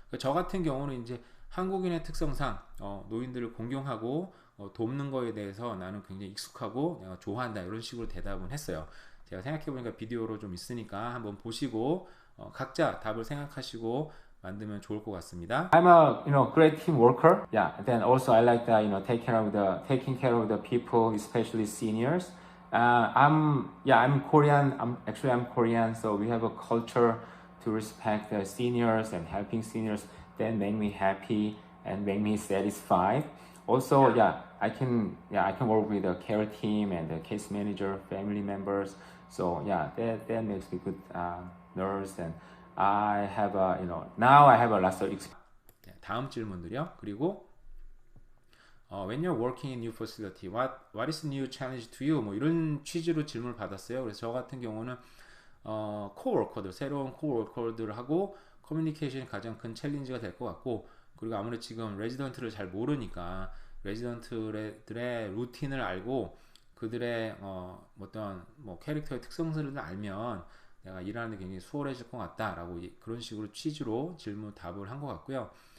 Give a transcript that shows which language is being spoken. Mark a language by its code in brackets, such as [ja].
[ko] 저 같은 경우는 이제 한국인의 특성상 노인들을 공경하고 돕는 거에 대해서 나는 굉장히 익숙하고 내가 좋아한다 이런 식으로 대답은 했어요. 제가 생각해보니까 비디오로 좀 있으니까 한번 보시고 각자 답을 생각하시고 만들면 좋을 것 같습니다. [en] I'm a great team worker. Yeah. Then also I like the taking care of the people, especially seniors. I'm Korean. I'm Korean, so we have a culture to respect the seniors and helping seniors. That make me happy and make me satisfied. Also, I can work with the care team and the case manager, family members. So that makes me good nurse and I have now I have a lot of experience. [ko] 다음 질문들이요. 그리고 [en] when you're working in new facility, what is new challenge to you? [ko] 뭐 이런 취지로 질문을 받았어요. 그래서 저 같은 경우는 코워커들, 새로운 코워커들하고 커뮤니케이션이 가장 큰 챌린지가 될 것 같고 그리고 아무래도 지금 레지던트를 잘 모르니까 레지던트들의 루틴을 알고 그들의 어떤 캐릭터의 특성들을 알면 내가 일하는 데 굉장히 수월해질 것 같다라고 그런 식으로 취지로 질문 답을 한 것 같고요.